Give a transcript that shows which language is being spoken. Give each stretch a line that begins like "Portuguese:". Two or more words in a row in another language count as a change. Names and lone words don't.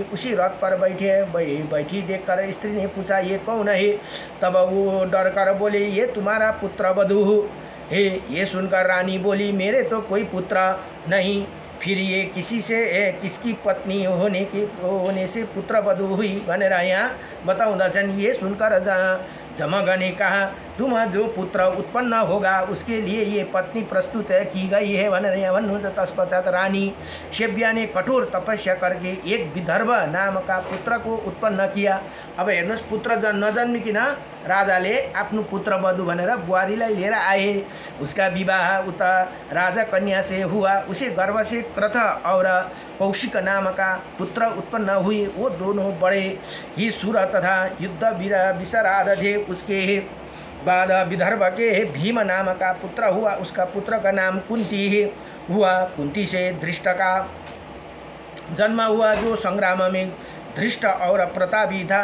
Hindi: उसी रथ पर बैठी देखकर स्त्री ने पूछा, ये कौन है? तब वो डर कर बोले, ये तुम्हारा पुत्र वधू है। ये सुनकर रानी बोली, मेरे तो कोई पुत्र नहीं, फिर ये किसकी पत्नी होने से पुत्र वधू हुई
Nepali: भनेर यहाँ बताउँदछन्।
Hindi: ये सुनकर जमग ने कहा, तुम जो पुत्र उत्पन्न होगा उसके लिए ये पत्नी प्रस्तुत की गई है
Nepali: भनेर यहाँ भन्नुहुन्छ।
Hindi: तत्पश्चात रानी सेव्या ने कठोर तपस्या करके एक विदर्भ नाम का पुत्र को उत्पन्न किया।
Nepali: अब हेर्नुहोस्, पुत्र नजन्मिकन राजाले आफ्नो पुत्र वधु भनेर बुहारीलाई लिएर आए।
Hindi: उसका विवाह उता राजा कन्या से हुआ। उसे गर्भ से क्रथ और कौशिक नाम का पुत्र उत्पन्न हुए। वो दोनों बड़े ही शूर तथा युद्ध विशारद थे। उसके बाद विदर्भ के भीम नाम का पुत्र हुआ। उसका पुत्र का नाम कुंती हुआ। कुंती से धृष्ट का जन्म हुआ, जो संग्राम में धृष्ट और प्रतापी था।